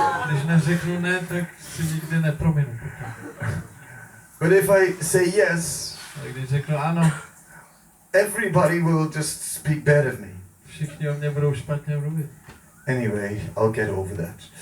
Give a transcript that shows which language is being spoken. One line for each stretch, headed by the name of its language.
Czech: Když neřeknu ne, tak si nikdy neprominu.
English: But if I say yes,
Czech: Ale když řeknu ano,
English: everybody will just speak bad of me.
Czech: všichni o mě budou špatně mluvit.
English: Anyway, I'll get over that.